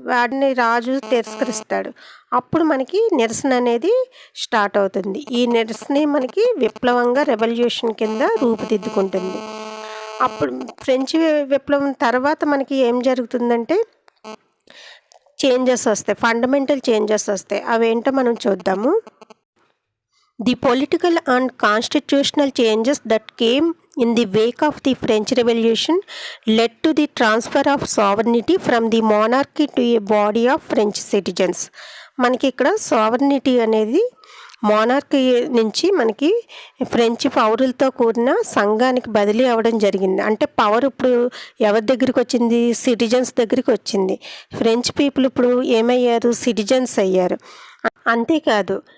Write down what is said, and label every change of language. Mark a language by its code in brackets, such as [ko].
[te] వాటిని రాజు తిరస్కరిస్తాడు. అప్పుడు మనకి నిరసన అనేది స్టార్ట్ అవుతుంది. ఈ నిరసన మనకి విప్లవంగా రెవల్యూషన్ కింద రూపుదిద్దుకుంటుంది. అప్పుడు ఫ్రెంచ్ విప్లవం తర్వాత మనకి ఏం జరుగుతుందంటే చేంజెస్ వస్తాయి, ఫండమెంటల్ చేంజెస్ వస్తాయి. అవేంటో మనం చూద్దాము. [en] The political and constitutional changes that came in the wake of the French Revolution led to the transfer of sovereignty from the monarchy to a body of French citizens. [te] మనకి ఇక్కడ sovereignty అనేది monarchy నుంచి మనకి French పౌరులతో కూడిన సంఘానికి బదిలీ అవ్వడం జరిగింది. అంటే పవర్ ఇప్పుడు ఎవరి దగ్గరికి వచ్చింది, సిటిజన్స్ దగ్గరికి వచ్చింది. ఫ్రెంచ్ పీపుల్ ఇప్పుడు ఏమయ్యారు, సిటిజన్స్ అయ్యారు. అంతేకాదు